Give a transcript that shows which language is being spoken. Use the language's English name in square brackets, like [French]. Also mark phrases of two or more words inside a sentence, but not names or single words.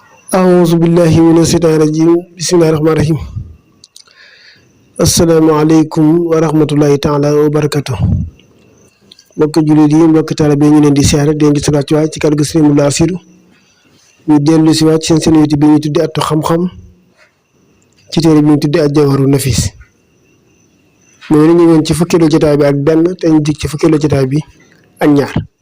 [Arabic] أعوذ بالله من الشيطان الرجيم بسم الله الرحمن الرحيم السلام عليكم ورحمة الله تعالى وبركاته [Wolof] mbokki jullit yi mbokki taalibe ñu leen di siyaare di leen di subaat ci waay ci kàddu gi Sëriñ Mountakha Bassirou ñu dellu si waat seen YouTube bi ñu tudde Atu Xam-Xam ci téere bi ñu tudde Al-Jawharu Nafis mooy ni ñu woon ci fukkeelu jotaay bi ak benn te ñu dig ci fukkeelu jotaay bi ak ñaar